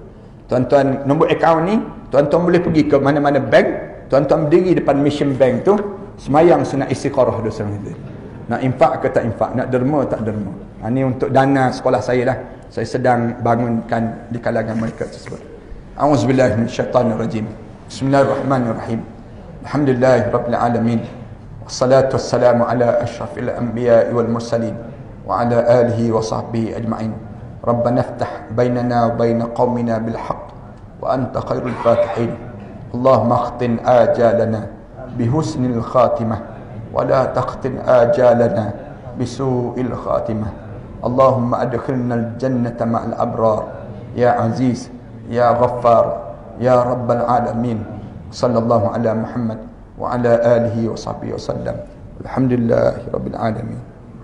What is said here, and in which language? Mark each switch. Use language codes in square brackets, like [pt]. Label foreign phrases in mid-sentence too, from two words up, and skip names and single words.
[ms] Tuan-tuan, nombor akaun ni tuan-tuan boleh pergi ke mana-mana bank, tuan-tuan berdiri depan mission bank tu, semayang sunat istikharah dosa itu. Nak infak ke tak infak, nak derma tak derma. Ini untuk dana sekolah saya lah. Saya sedang bangunkan di kalangan mereka tersebut. [ar] أعوذ بالله من الشيطان الرجيم. بسم الله الرحمن الرحيم. الحمد لله رب العالمين. والصلاة والسلام على أشرف الأنبياء والمرسلين وعلى آله وصحبه أجمعين. ربنا افتح بيننا وبين قومنا بالحق وأنت خير الفاتحين. اللهم اختم آجالنا بحسن الخاتمة ولا تقطع آجالنا بسوء الخاتمة. اللهم أدخلنا الجنة مع الأبرار يا عزيز يا غفار يا رب العالمين. صلى الله على محمد وعلى آله وصحبه وسلم. الحمد لله رب العالمين.